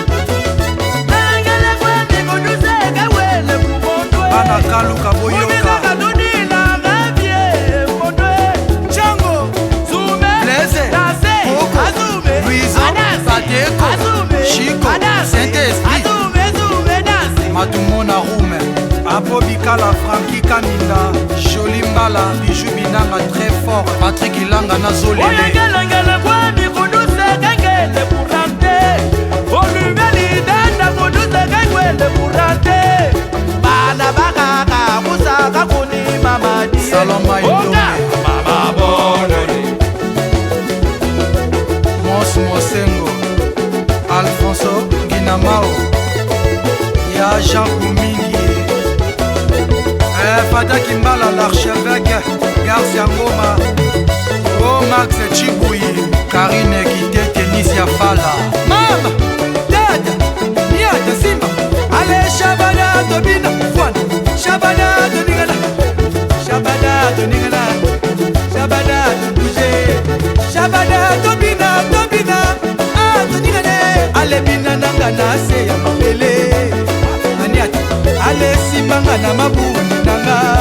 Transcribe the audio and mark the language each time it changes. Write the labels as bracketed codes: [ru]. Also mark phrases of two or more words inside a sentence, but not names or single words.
[ln] Bana Kaluka Boyoka Django Blaise Koko Luizo Badeko Chico Saint-Esprit Matumona Roume Abobikala Franki Kaninda Jolie Mbala Bijou Binanga [fr] très fort [ln] Patrick Ilanga Nazolele Saloma Indome Mos Mosengo Alfonso Ginamao Ya Jean Koumingi Fata Kimbala l'archevêque Garcia Ngoma O Max Chibouyi Karine Kitete Nisia Fala Mama Dada Niata Simba Allez Shabada Tobina Fouane Shabada Toningana Shabada Toningana Shabada Toubouché Shabada Tobina Ah Toningane Allez Bina Nangana Seya Mambele Aniata Allez Simbanga na Mabuni Nanga